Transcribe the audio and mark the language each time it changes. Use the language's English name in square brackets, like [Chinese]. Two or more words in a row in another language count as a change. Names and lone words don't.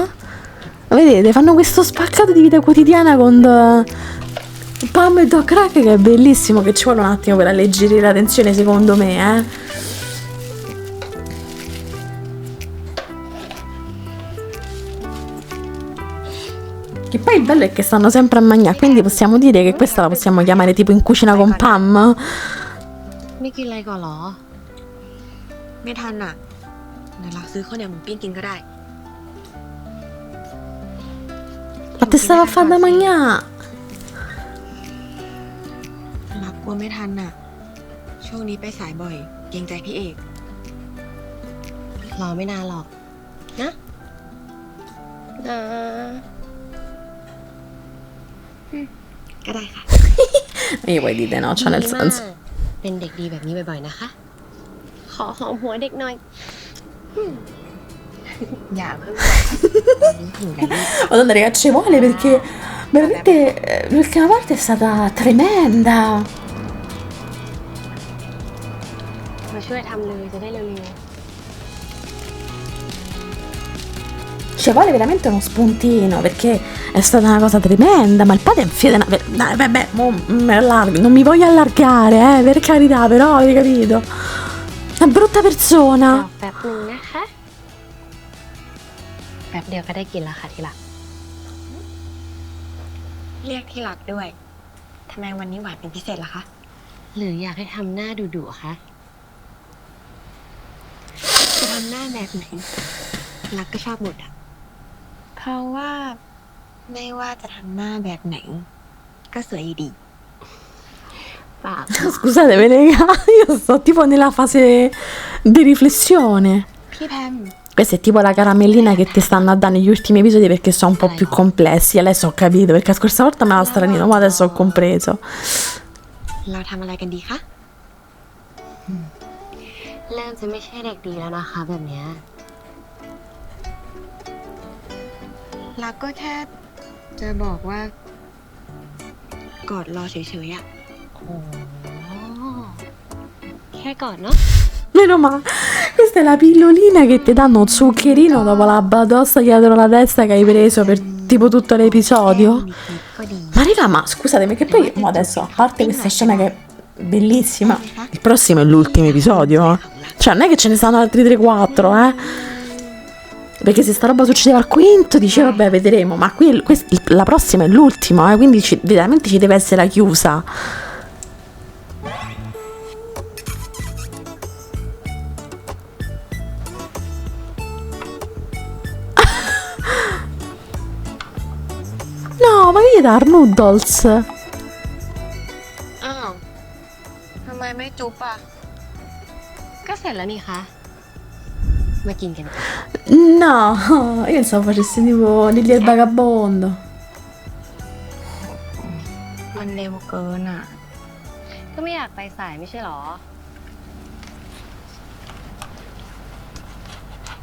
[Italian] Vedete, fanno questo spaccato di vita quotidiana con Pam e Doc Rack che è bellissimo, che ci vuole un attimo per alleggerire la tensione secondo me, Che poi il bello è che stanno sempre a mangiare, quindi possiamo dire che questa la possiamo chiamare tipo in cucina con Pam. [Thai] ไม่กินอะไรก่อนเหรอ ไม่ทันอ่ะ เดี๋ยวเราซื้อข้าวเหนียวหมูปิ้งกินก็ได้ [Italian] Ma te stava a fare da mangiare? [Thai] รักกลัวไม่ทันอ่ะ ช่วงนี้ไปสายบ่อย เกรงใจพี่เอก รอไม่นานหรอกนะ ก็ได้ค่ะ [Italian] Io poi dite no, cioè nel [Thai] ดีมาก [Italian] senso. [Thai] เป็นเด็กดีแบบนี้บ่อยๆนะคะ ขอหอมหัวเด็กหน่อย อย่าเพิ่ง [Italian] Madonna raga, ci vuole perché veramente l'ultima parte è stata tremenda. [Thai] มาช่วยทำเลยจะได้เร็ว [Italian] Ci vuole veramente uno spuntino perché è stata una cosa tremenda, ma il padre è un figlio dai, vabbè, non mi voglio allargare, per carità, però avete capito? È una brutta [Thai] ๆรอ [Italian] persona. [Thai] แป๊บนึงนะคะ แป๊บเดียวก็ได้กินแล้วค่ะที่รัก เรียกที่รักด้วย ทำไมวันนี้หวานเป็นพิเศษล่ะคะ หรืออยากให้ทำหน้าดุๆคะ จะทำหน้าแบบไหน รักก็ชอบหมดอ่ะ เพราะว่าไม่ว่าจะทำหน้าแบบไหน ก็สวยอยู่ดี เปล่า [Italian] Scusatemi raga, io sto tipo nella fase di riflessione. [Thai] พี่แพม [Italian] Questa è tipo la caramellina che ti stanno a dare negli ultimi episodi perché sono un po' più complessi. Adesso ho capito, perché la scorsa volta me la stranito, ma adesso ho compreso. [Thai] เราทำอะไรกันดีคะ เริ่มจะไม่ใช่เด็กดีแล้วนะคะแบบเนี้ย รักก็แค่จะบอกว่า กอดรอเฉยๆอ่ะ โอ้แค่ก่อนเนาะ [Italian] Meno male. Questa è la pillolina che ti danno un zuccherino dopo la batosta dietro la testa che hai preso per tipo tutto l'episodio. [Thai] มีคลิปก็ดี [Italian] Ma raga, ma scusatemi che poi mo adesso, a parte questa scena che è bellissima, il prossimo è l'ultimo episodio. Cioè non è che ce ne stanno altri 3-4, Perché se sta roba succedeva al quinto, dice vabbè vedremo, ma qui la prossima è l'ultimo, quindi veramente ci deve essere la chiusa. No, ma che dar noodles? [Thai] อ้าวทำไมไม่จุ๊บอ่ะ ก็เสร็จแล้วนี่คะ มากินกัน [Italian] No, io pensavo facessi tipo Lily il vagabondo. [Thai] มันเร็วเกินอ่ะ ก็ไม่อยากไปสายไม่ใช่หรอ